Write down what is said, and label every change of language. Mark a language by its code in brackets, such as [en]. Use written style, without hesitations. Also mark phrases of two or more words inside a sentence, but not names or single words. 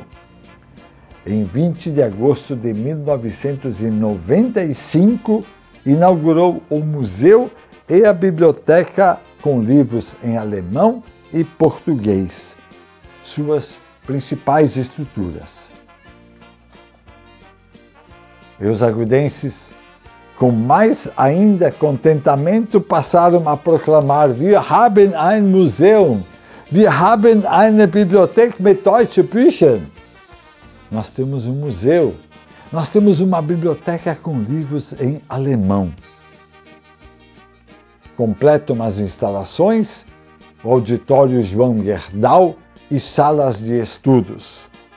[pt] Em 20 de agosto de 1995, inaugurou o museu e a biblioteca com livros em alemão e português, suas principais estruturas. E os agudenses, com mais ainda contentamento, passaram a proclamar: [de] Wir haben ein Museum, wir haben eine Bibliothek mit deutschen Büchern. [pt] Nós temos um museu, nós temos uma biblioteca com livros em alemão. Completam as instalações, o auditório João Gerdau e salas de estudos.